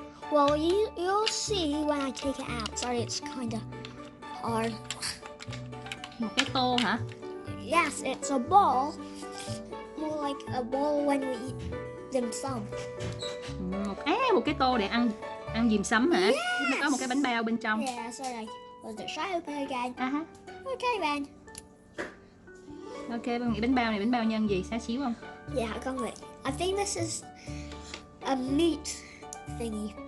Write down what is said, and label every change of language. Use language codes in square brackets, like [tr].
[en] Well, you'll see when I take it out. Sorry, it's kind of hard. [vi] Một cái tô hả? [en] Yes, it's a ball, more like a ball when we eat dim sum. [vi] Một cái tô để ăn diềm sắm hả? Nó có một cái bánh bao bên trong. [en] Yeah, sorry, I wasn't shy open again. Ha. Okay, then. [vi] Ok, con nghĩ bánh bao này bánh bao nhân gì? Xá xíu không? [en] Yeah, come wait. I think this is a meat thingy.